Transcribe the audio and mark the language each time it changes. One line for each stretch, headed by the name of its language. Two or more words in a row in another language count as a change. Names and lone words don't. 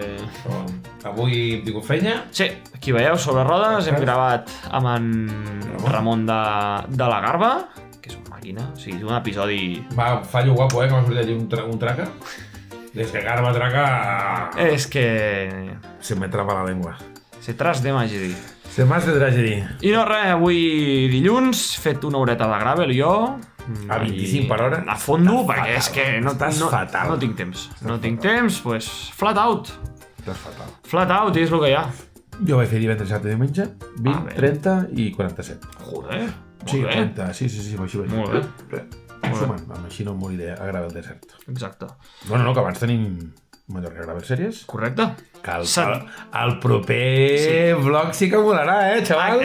Catalan: Però avui hem tingut feina. Sí, aquí veieu, sobre rodes, hem gravat amb en Ramon de la Garba, que és una màquina, o sigui, és un episodi... Va, fallo guapo, que m'ha sortit allí un traca. Des que Garba traca... És que...
Spanish: Se me traba la lengua. Se tras de Magidi. Se m'has de tragedy.
Catalan: I no res, avui dilluns, fet una horeta de gravel jo... A 25 per hora? A fondo, Estàs perquè fatal, és que estàs fatal. no tinc temps. No tinc temps, doncs
English: flat out.
Catalan: Estàs fatal.
English: Flat out,
Catalan: és el que hi ha. Jo vaig fer divendres, dissabte i diumenge. 20, bé. 30 i 47. Joder, Sí, molt bé. 30, sí, així vaig. Molt bé. Sumant, així no em moriré a gravar el desert. Exacte. No, que abans tenim Mallorca Gravel Series. Correcte. Que el proper vlog sí que molarà, xaval?